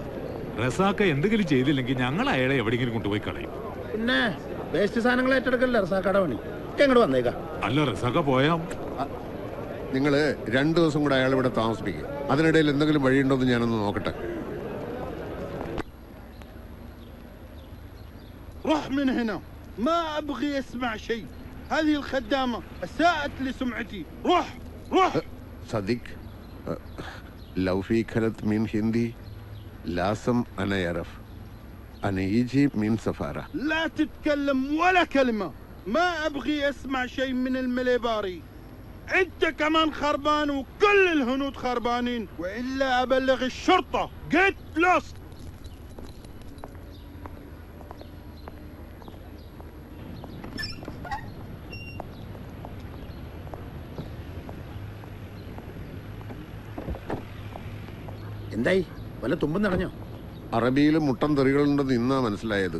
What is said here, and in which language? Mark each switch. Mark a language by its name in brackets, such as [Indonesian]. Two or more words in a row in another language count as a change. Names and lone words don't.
[Malayalam] റസാഖ എന്തെങ്കിലും ചെയ്തില്ലെങ്കിൽ ഞങ്ങൾ അയാളെ എവിടെയെങ്കിലും കൊണ്ടുപോയി കളയും. പിന്നെ വേസ്റ്റ് സാധനങ്ങൾ ഏറ്റെടുക്കല്ലേ റസാഖയുടെ പണി. എങ്ങോട്ട് വന്നേക്കാം. അല്ല, റസാഖ പോയാ നിങ്ങള് 2 ദിവസം കൂടെ അയാൾ ഇവിടെ താമസിപ്പിക്കും. അതിനിടയിൽ എന്തെങ്കിലും വഴിയുണ്ടോ എന്ന് ഞാനൊന്ന് നോക്കട്ടെ. [Arabic] روح من هنا، ما ابغي اسمع شيء. هذه الخدامة أساءت لسمعتي. روح روح. صديق لو في كانت من هندي لازم أنا يعرف أنا يجي من سفارة. لا تتكلم ولا كلمة. ما أبغي أسمع شيء من المليباري. أنت كمان خربان وكل الهنود خربانين، وإلا أبلغ الشرطة. [English] Get lost. [Malayalam] എന്തായി വല്ല തുമ്പും നടഞ്ഞോ? അറബിയിൽ മുട്ടൻ തെറികളുണ്ടെന്ന് ഇന്നാ മനസ്സിലായത്.